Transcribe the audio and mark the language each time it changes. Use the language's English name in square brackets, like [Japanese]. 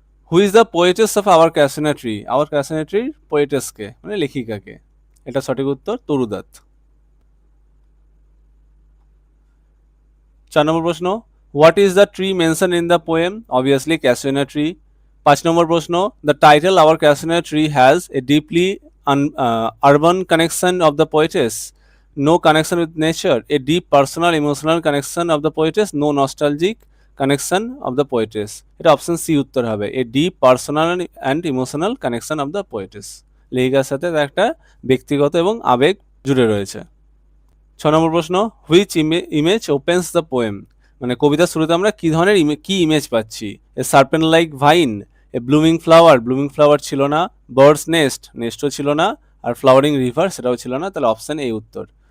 [English] who is the poetess of our casuarina tree, our casuarina ট্রির পোয়েটেসকে [Bangla] মানে লেখিকাকে? এটা সঠিক উত্তর তরুদত্ত। 4 নম্বর প্রশ্ন, [English] What is the tree mention in the poem? Obviously ক্যাসিওনা tree. [Bangla] 5 নম্বর প্রশ্ন, [English] The title our casuarina tree has a deeply urban connection of the poetess, no connection with nature, a deep personal emotional connection of the poetess, no nostalgic connection of the poetess। [Bangla] এটা option C উত্তর হবে, [English] a deep personal and emotional connection of the poetess, [Bangla] লেখিকার সাথে তার একটা ব্যক্তিগত এবং আবেগ জুড়ে রয়েছে। 6 নম্বর প্রশ্ন, [English] which image opens the poem, [Bangla] মানে কবিতার শুরুতে আমরা কি ধরনের কি ইমেজ পাচ্ছি? [English] a serpent like vine, a blooming flower, blooming flower ছিল না, birds nest, [Bangla] নেস্টও ছিল না, [English] আর flowering river [Bangla] সেটাও ছিল না, তাহলে অপশন এই উত্তর।